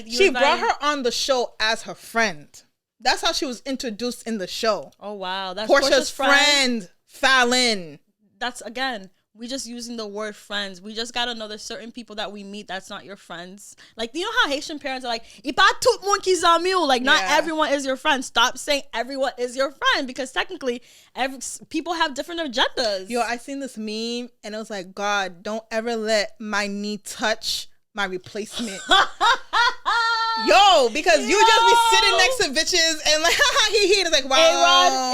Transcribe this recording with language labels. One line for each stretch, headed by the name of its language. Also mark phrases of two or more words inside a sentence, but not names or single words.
English: She brought her on the show as her friend. That's how she was introduced in the show. Oh, wow. That's Portia's friend, Fallon. That's, again, we just using the word friends. We just gotta know there's certain people that we meet that's not your friends. Like, you know how Haitian parents are like,
Haitian Creole: "Ipa tout moun ki zami ou."
English: Like, not everyone is your friend. Stop saying everyone is your friend because technically, people have different agendas. Yo, I seen this meme and it was like, God, don't ever let my knee touch my replacement. Yo, because you just be sitting next to bitches and like, he is like, wow.